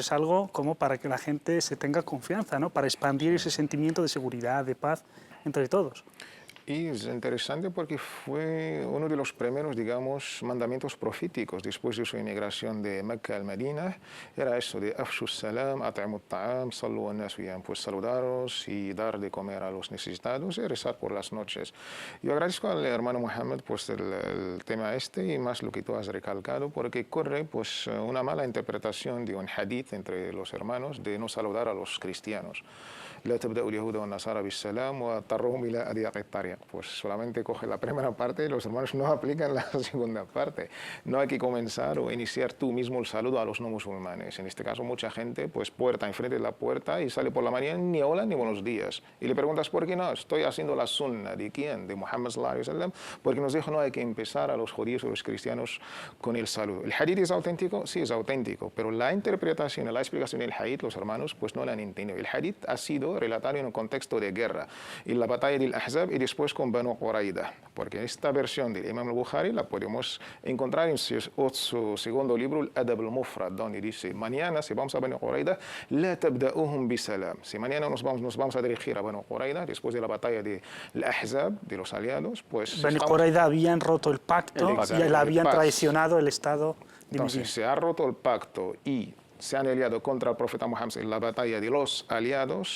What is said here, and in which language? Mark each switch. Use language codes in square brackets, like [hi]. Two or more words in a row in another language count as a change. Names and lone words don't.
[es] Es algo como para que la gente se tenga confianza, ¿no? Para expandir ese sentimiento de seguridad, de paz entre todos. Y es interesante porque fue uno de los primeros, digamos, mandamientos proféticos después de su inmigración de Mecca al Medina. Era eso de [ar] أفشوا السلام أطعموا الطعام صلوا الناس ويام, [es] pues saludaros y dar de comer a los necesitados y rezar por las noches. Yo agradezco al hermano Mohammed pues el tema este y más lo que tú has recalcado, porque corre pues una mala interpretación de un hadith entre los hermanos de no saludar a los cristianos. [ar] لا تبدأ اليهود والنصارى بالسلام واضطرهم إلى أضيق الطريق. [es] Pues solamente coge la primera parte y los hermanos no aplican la segunda parte. No hay que comenzar o iniciar tú mismo el saludo a los no musulmanes. En este caso mucha gente pues puerta enfrente de la puerta y sale por la mañana ni hola ni buenos días. Y le preguntas por qué no, estoy haciendo la sunna. ¿De quién? [ar] De Muhammad صلى الله عليه وسلم, [es] porque nos dijo no hay que empezar a los judíos o los cristianos con el saludo. ¿El hadith es auténtico? Sí, es auténtico, pero la interpretación, la explicación del hadith, los hermanos pues no la han entendido. El hadith ha sido relatario en un contexto de guerra, en la batalla del Ahzab y después con Banu Qurayda, porque esta versión del Imam al-Bukhari la podemos encontrar en su segundo libro, Al-Adab al-Mufrad, donde dice, mañana si vamos a Banu Qurayda, [ar] لا تبدؤوهم بالسلام. [es] Si mañana nos vamos a dirigir a Banu Qurayda, después de la batalla del Ahzab, de los aliados, pues... Banu Qurayda habían roto el pacto y la habían traicionado el Estado de Medina. Entonces, se ha roto el pacto y se han aliado contra el profeta Muhammad en la batalla de los aliados.